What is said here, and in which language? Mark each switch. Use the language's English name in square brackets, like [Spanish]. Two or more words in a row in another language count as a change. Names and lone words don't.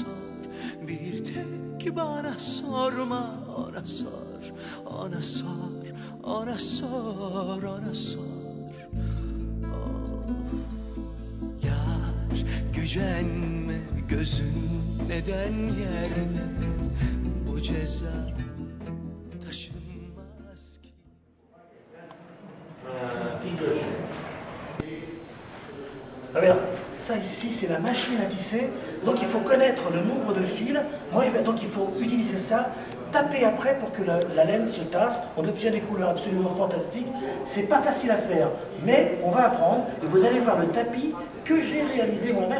[Turkish] Bir tek bana sorma, ona sor, ona sor, ona sor, ona sor. Oh. Yar gücenme, gözün neden yerde? Bu ceza taşınmaz ki. [French] Regarde, ça ici c'est la machine à tisser, donc il faut connaître le nombre de fils. Donc il faut utiliser ça, taper après pour que la laine se tasse. On obtient des couleurs absolument fantastiques. C'est pas facile à faire, mais on va apprendre et vous allez voir le tapis que j'ai réalisé moi-même.